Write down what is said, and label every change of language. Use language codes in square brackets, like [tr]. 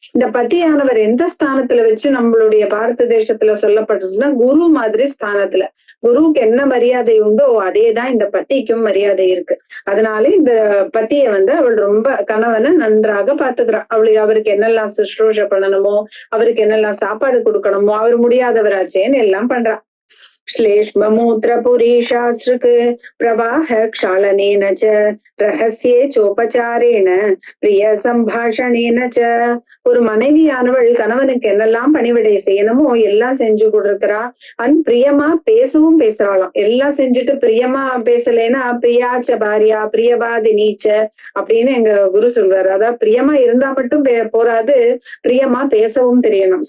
[ta] இந்த பத்தியானவர் எந்த ஸ்தானத்துல வச்சு நம்மளுடைய பாரத தேசத்துல சொல்லப்படுறதுன்னா குரு மாதிரி ஸ்தானத்துல. குருவுக்கு என்ன மரியாதை உண்டோ அதேதான் இந்த பத்திக்கும் மரியாதை இருக்கு. அதனால இந்த பத்திய அவள் ரொம்ப கணவனை நன்றாக பாத்துக்கிறா. அவருக்கு என்னெல்லாம் சுஷ்ரூஷ பண்ணணுமோ, அவருக்கு என்னெல்லாம் சாப்பாடு கொடுக்கணுமோ, அவர் முடியாதவராச்சேன்னு எல்லாம் பண்றா. [sa] श्लेष्म मूत्र पुरीशास्त्रक प्रवाह क्षालनेन च ரகசியே சோபச்சாரேன பிரிய சம்பாஷணேன च. [ta] ஒரு மனைவியானவள் கணவனுக்கு என்னெல்லாம் பணிவிடை செய்யணுமோ எல்லாம் செஞ்சு கொடுக்கிறா. பிரியமா பேசவும் பேசுறாளாம். எல்லாம் செஞ்சுட்டு பிரியமா பேசலைன்னா [sa] பிரியாச்ச பாரியா பிரியவாதி நீச்ச [ta] அப்படின்னு எங்க குரு சொல்றாரு. அதாவது பிரியமா இருந்தா மட்டும் போராது, பிரியமா பேசவும் தெரியணும்.